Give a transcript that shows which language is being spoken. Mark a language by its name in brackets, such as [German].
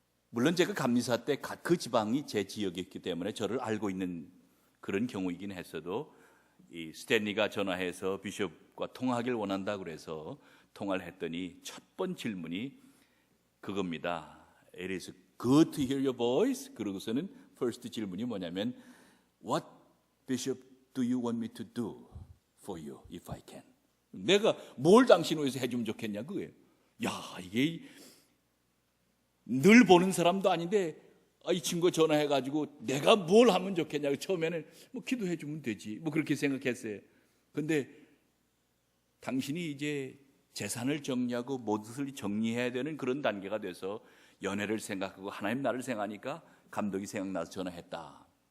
[Korean] 물론 제가 감리사 때 그 지방이 제 지역이었기 때문에 저를 알고 있는 그런 경우이긴 했어도 이 스탠리가 전화해서 비숍과 통화하길 원한다고 그래서 통화를 했더니 첫 번 질문이 그겁니다. [English] It is good to hear your voice. [Korean] 그러고서는 first 질문이 뭐냐면 [English] What bishop do you want me to do for you if I can? [Korean] 내가 뭘 당신 위해서 해주면 좋겠냐 그거예요. 야, 이게 늘 보는 사람도 아닌데 이 친구가 전화해가지고 내가 뭘 하면 좋겠냐고 처음에는 뭐 기도해주면 되지 뭐 그렇게 생각했어요. 근데 당신이 이제 재산을 정리하고 모든 정리해야 되는 그런 단계가 돼서 연애를 생각하고 하나님 나를 생각하니까 감독이 생각나서 전화했다.